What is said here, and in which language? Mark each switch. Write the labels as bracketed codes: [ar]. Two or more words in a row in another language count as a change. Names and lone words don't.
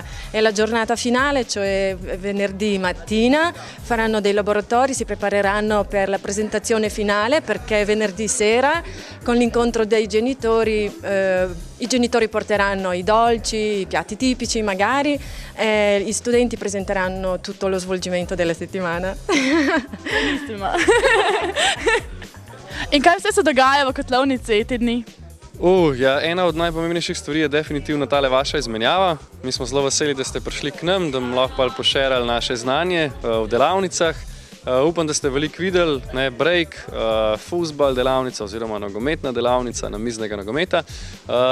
[it] E la giornata finale, cioè venerdì mattina, faranno dei laboratori, si prepareranno per la presentazione finale perché venerdì sera con l'incontro dei genitori i genitori porteranno i dolci, i piatti tipici magari, e gli studenti presenteranno tutto lo svolgimento della settimana. Benissimo. [sl] In kaj vse se dogaja v kotlovnici te dni? Ja, ena od najpomembnejših stvari je definitivno tale vaša izmenjava. Mi smo zelo veseli, da ste prišli k nam, da bomo lahko pošerali naše znanje v delavnicah. Upam, da ste veliko videli, break, fuzbal delavnica oziroma nogometna delavnica, namiznega nogometa, pa video delavnica.